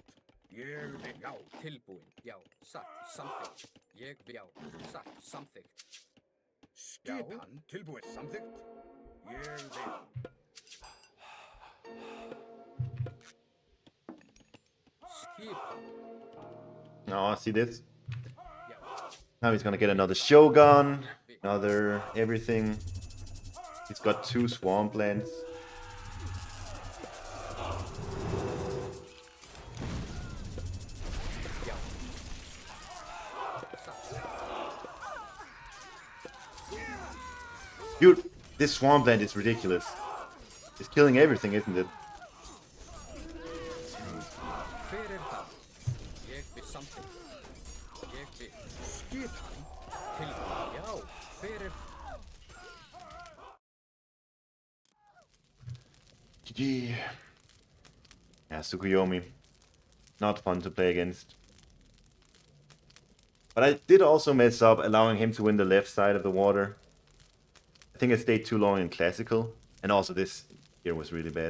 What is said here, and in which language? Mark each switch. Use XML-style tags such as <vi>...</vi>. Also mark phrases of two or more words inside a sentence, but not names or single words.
<is>Ég vil. Já, tilbúin. Já, satt. Samþykkt. Ég vil. Já, satt. Samþykkt. Skipan. Tilbúin. Samþykkt. Ég vil. Skipan.</is> <en>Oh, see this?</en> <is>Já.</is> <en>Now he's gonna get another Shogun, another everything. He's got 2 Swamplands.</en> <is>Já. Satt.</is> <en>Dude, this Swampland is ridiculous. It's killing everything, isn't it?</en> <is>Fyrir það. Ég vil samþykkt. Ég vil. Skipan. Tilbúin. Já, fyrir.</is> <en>GG. Yeah, Tsukuyomi. Not fun to play against. But I did also mess up allowing him to win the left side of the water. I think I stayed too long in classical. And also this here was really bad.</en>